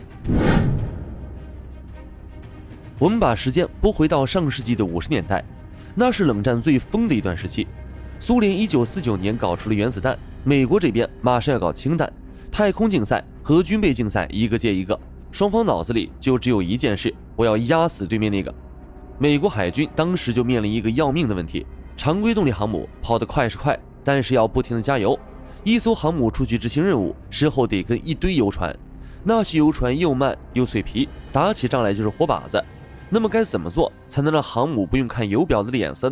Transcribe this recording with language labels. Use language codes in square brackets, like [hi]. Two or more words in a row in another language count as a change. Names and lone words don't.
[zh] 我們把时間拨回到上世紀的50年代，那是冷戰最瘋的一段时期。蘇聯1949年搞出了原子彈，美國這邊馬上要搞氫彈，太空競賽和軍備競賽一個接一個，雙方腦子裡就只有一件事：我要壓死對面那個。美國海軍當時就面臨一個要命的問题：常規动力航母跑得快是快，但是要不停的加油。一艘航母出去執行任務，身後得跟一堆油船，那些油船又慢又脆皮，打起仗來就是活靶子。那麼該怎麼做才能讓航母不用看油表的臉色呢？